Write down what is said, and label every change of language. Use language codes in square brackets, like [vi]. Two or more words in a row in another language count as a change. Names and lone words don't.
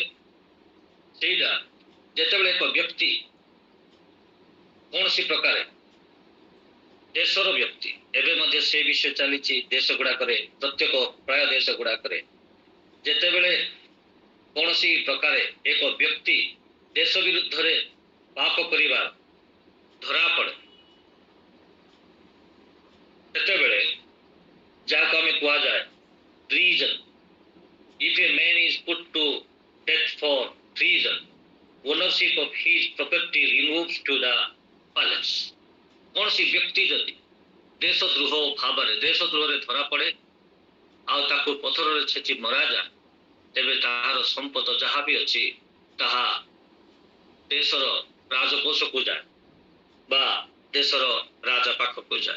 [or] ସେଇଟା ଯେତେବେଳେ ଏକ ବ୍ୟକ୍ତି କୌଣସି ପ୍ରକାର ଦେଶର ବ୍ୟକ୍ତି, ଏବେ ମଧ୍ୟ ସେ ବିଷୟ ଚାଲିଛି ଦେଶ ଗୁଡ଼ାକରେ, ପ୍ରତ୍ୟେକ ପ୍ରାୟ ଦେଶ ଗୁଡ଼ାକରେ, ଯେତେବେଳେ କୌଣସି ପ୍ରକାରେ ଏକ ବ୍ୟକ୍ତି ଦେଶ ବିରୁଦ୍ଧରେ ପାପ କରିବା ଧରା ପଡ଼େ, ସେତେବେଳେ ଯାହାକୁ ଆମେ କୁହାଯାଏ treason. [en] If a man is put to death for treason, ownership of his property removes to the palace. [or] କୌଣସି ବ୍ୟକ୍ତି ଯଦି ଦେଶଦ୍ରୋହ ଭାବରେ, ଦେଶଦ୍ରୋହରେ ଧରା ପଡ଼େ, ଆଉ ତାକୁ ପଥରରେ ଛେଚି ମରାଯାଏ, ତେବେ ତାହାର ସମ୍ପଦ ଯାହା ବି ଅଛି ତାହା ଦେଶର ରାଜକୋଷକୁ ଯାଏ ବା ଦେଶର ରାଜା ପାଖକୁ ଯାଏ।